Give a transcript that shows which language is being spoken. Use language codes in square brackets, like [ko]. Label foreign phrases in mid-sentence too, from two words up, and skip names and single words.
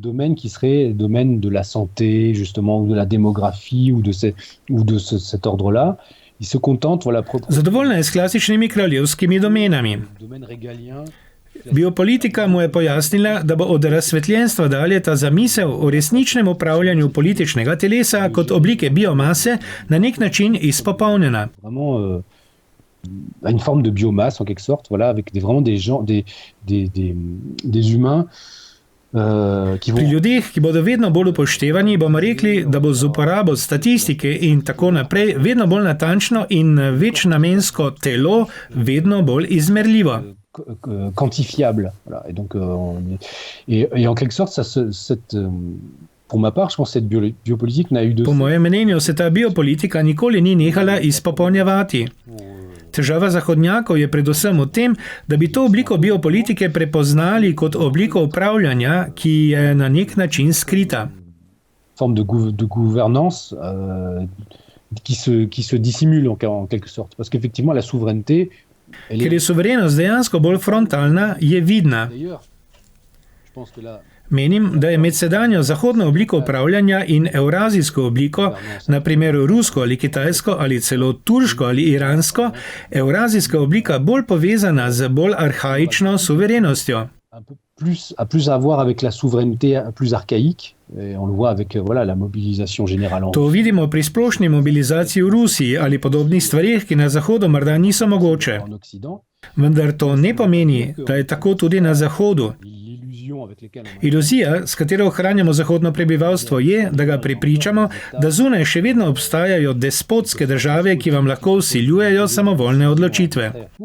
[sl] Zadovoljna je s klasičnimi kraljevskimi domenami. Biopolitika mu je pojasnila, da bo od razsvetljenstva dalje ta zamisel o resničnem upravljanju političnega telesa kot oblike biomase na nek način izpopolnjena. [fr] Une forme de biomasse en quelque sorte, voilà, avec vraiment des gens, des humains. [sl] Pri ljudeh, ki bodo vedno bolj upoštevani, bomo rekli, da bo z uporabo statistike in tako naprej vedno bolj natančno in večnamensko telo vedno bolj izmerljivo. [fr] Quantifiable. Voilà. Et donc, et en quelque sorte, pour ma part, je pense que cette biopolitique n'a eu de... [sl] Po mojem mnenju se ta biopolitika nikoli ni nehala izpopolnjevati. Težava zahodnjakov je predvsem v tem, da bi to obliko biopolitike prepoznali kot obliko upravljanja, ki je na nek način skrita. [fr] Forme de gouvernance qui se dissimule en quelque sorte. Parce qu'effectivement, la souveraineté... [sl] Ker je suverenost dejansko bolj frontalna, je vidna. Menim, da je med sedanjo zahodno obliko upravljanja in evrazijsko obliko, na primer rusko ali kitajsko ali celo turško ali iransko, evrazijska oblika bolj povezana z bolj arhaično suverenostjo. [fr] Plus à voir avec la souveraineté plus archaïque, et on le voit avec voilà, la mobilisation générale. [sl] To vidimo pri splošni mobilizaciji v Rusiji ali podobnih stvarih, ki na Zahodu morda niso mogoče. Vendar to ne pomeni, da je tako tudi na Zahodu. Iluzija, s katero ohranjamo zahodno prebivalstvo, je, da ga prepričamo, da zunaj še vedno obstajajo despotske države, ki vam lahko vsiljujejo samovoljne odločitve.